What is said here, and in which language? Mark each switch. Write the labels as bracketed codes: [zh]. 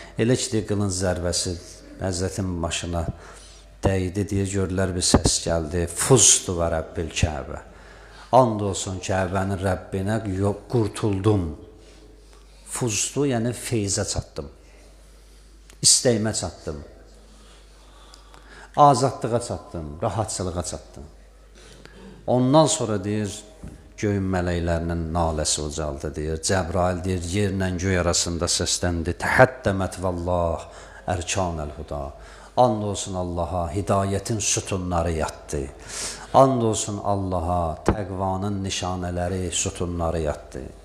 [az] Elə ki, qılınc zərbəsi Həzrətin başına dəydi, deyə görürlər bir səs gəldi. [ar] Fuzdu və Rəbbil Kəbə. [az] And olsun Kəbənin Rəbbinə, qurtuldum. Fuzdu, yəni feyzə çatdım. İstəyimə çatdım. Azadlığa çatdım, rahatçılığa çatdım. Ondan sonra deyir, göyün mələklərinin naləsi ucaldı, deyir. Cəbrail deyir, yerlə göy arasında səsləndi. [ar] Təhəddəmət vəllah, ərkanəl huda. [az] And olsun Allaha, hidayətin sütunları yatdı. And olsun Allaha, təqvanın nişanələri, sütunları yatdı.